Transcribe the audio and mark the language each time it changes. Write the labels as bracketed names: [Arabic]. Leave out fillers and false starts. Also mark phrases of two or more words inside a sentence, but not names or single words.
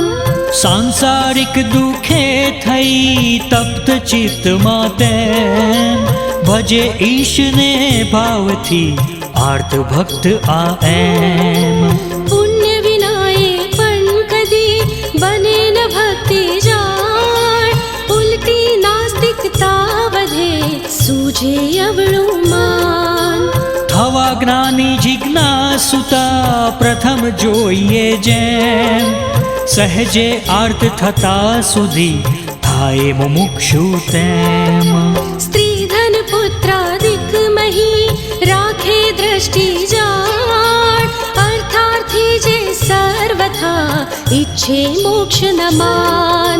[Gujarati] સાંસારિક દુઃખે થઈ તપ્ત ચિત્તમાં તેમ. ભજે ઈશને ભાવથી આર્ત ભક્ત આ એમ. પુણ્ય વિનાએ પણ કદી બને ન ભક્તિ જાણ. ઉલટી સૂઝે અવળું માન। થવા જ્ઞાની જિજ્ઞાસુતા પ્રથમ જોઈએ જેમ સહેજે આર્ત થતા સુધી થાય મુમુક્ષુ તેમ। સ્ત્રી ધન પુત્રાદિક મહી રાખે દ્રષ્ટિ જાણ, અર્થાર્થી જે સર્વથા ઈચ્છે મોક્ષ ન માન।